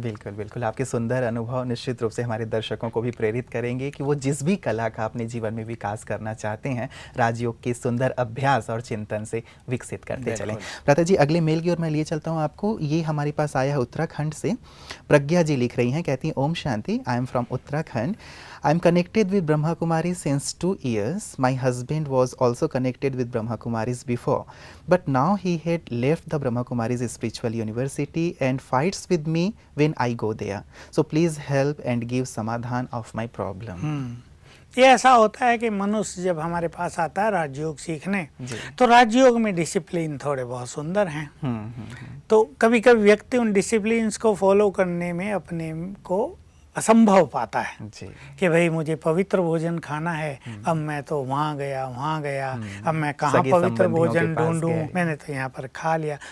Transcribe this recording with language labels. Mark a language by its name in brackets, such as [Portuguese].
[Hindi] बिल्कुल बिल्कुल, आपके सुंदर अनुभव निश्चित रूप से हमारे दर्शकों को भी प्रेरित करेंगे कि वो जिस भी कला का अपने जीवन में विकास करना चाहते हैं, राजयोग के सुंदर अभ्यास और चिंतन से विकसित करते चलें। भ्राता जी, अगले मेल की ओर मैं लिए चलता हूँ आपको। ये हमारे पास आया है उत्तराखंड से, प्रज्ञा जी लिख रही हैं, कहती हैं Om Shanti, I am from Uttarakhand. [English] I am connected with Brahma Kumaris since 2 years. My husband was also connected with Brahma Kumaris before, but now he had left the Brahma Kumaris Spiritual University and fights with me when I go there. So please help and give समाधान of my problem. [Hindi] ये ऐसा होता है कि मनुष्य जब हमारे पास आता है राजयोग सीखने, तो राजयोग में डिसिप्लिन थोड़े बहुत सुंदर हैं। तो कभी कभी व्यक्ति उन डिसिप्लिन्स को फॉलो करने में अपने को असंभव पाता है कि भाई मुझे पवित्र भोजन खाना है, अब मैं तो वहाँ गया, अब मैं कहाँ पवित्र भोजन ढूंढूं, मैंने तो यहाँ पर खा लिया।